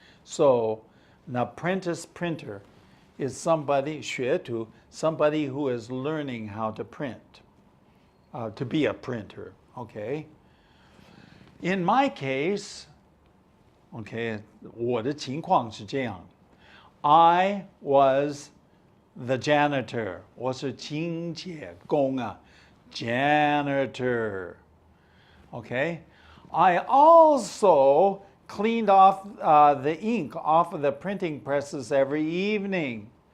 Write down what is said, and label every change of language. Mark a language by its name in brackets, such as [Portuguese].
[English] So an apprentice printer is somebody, [Chinese] 学徒, [English] somebody who is learning how to print, to be a printer, okay? In my case, okay, [Chinese] 我的情况是这样, [English] I was the janitor. [Chinese] 我是清洁工啊, janitor. [English] Okay? I also cleaned off the ink off of the printing presses every evening.